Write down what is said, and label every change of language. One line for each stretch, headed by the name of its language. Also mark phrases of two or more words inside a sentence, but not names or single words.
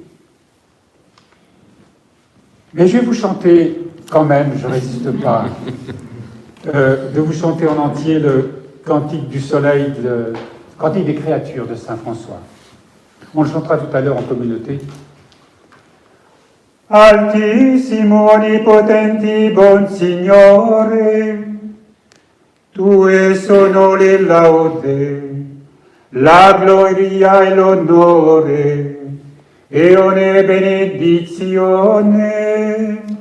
French: Mais je vais vous chanter quand même, je ne résiste pas, de vous chanter en entier le Cantique du Soleil, le Cantique des créatures de saint François. On le chantera tout à l'heure en communauté.
Italian: Altissimo onnipotenti bon Signore, tue sono le laude, la gloria e l'onore, e ogni benedizione.